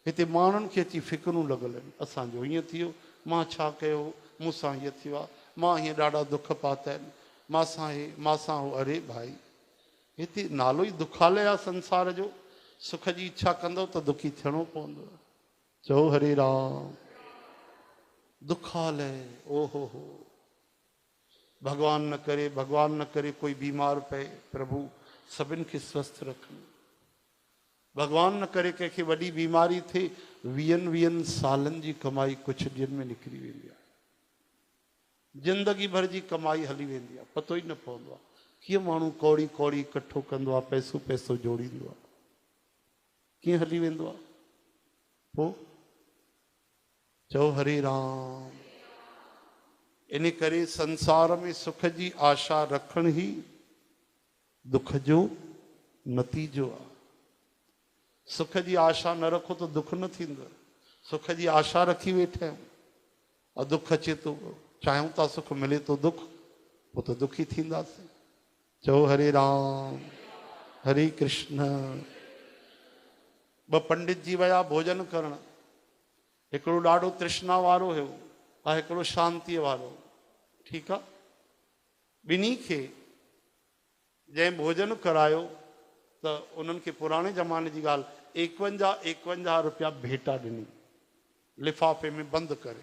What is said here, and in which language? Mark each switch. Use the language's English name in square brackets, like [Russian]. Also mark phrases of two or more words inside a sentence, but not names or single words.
[Sindhi] हिते माण्हुनि खे अची फिक्रूं लॻल आहिनि, असांजो हीअं थी वियो, मां छा कयो, मूंसां हीअं थी वियो आहे, मां हीअं ॾाढा दुख पाता आहिनि, मांसां हो। अरे भाई, हिते नालो ई दुखालय आहे संसार जो। सुख जी इच्छा कंदव त दुखी थियणो पवंदो। चओ हरे राम। दुखालय, ओहो हो। भगवान न करे कोई बीमार पए, प्रभु सभिनि खे स्वस्थ रखनि। भगवान न करे कंहिंखे वॾी बीमारी थिए, 20 सालनि जी कमाई कुझु ॾींहंनि में निकिरी वेंदी आहे, ज़िंदगी भर जी कमाई हली वेंदी आहे, पतो ई न पवंदो आहे। कीअं माण्हू कौड़ी कौड़ी इकठो कंदो आहे, पैसो जोड़ींदो आहे, कीअं हली वेंदो आहे। पोइ चओ हरे राम। इन करे संसार में सुख जी आशा रखण ही दुख जो नतीजो आहे। सुख जी आशा न रखो तो दुख न थींदो। सुख जी आशा रखी वेठा आहियूं और दुख अचे तो, चाहियूं था सुख मिले तो दुख, पोइ तो दुखी थींदासीं। चओ हरे राम, हरे कृष्ण। ॿ पंडित जी विया भोजन करण। हिकिड़ो ॾाढो तृष्णा वारो हुयो ऐं हिकिड़ो शांतीअ वारो। ठीकु आहे। ॿिन्ही खे जंहिं भोजन करायो त उन्हनि खे पुराणे ज़माने जी ॻाल्हि 51 रुपया भेटा ॾिनी, लिफ़ाफ़े में बंदि करे।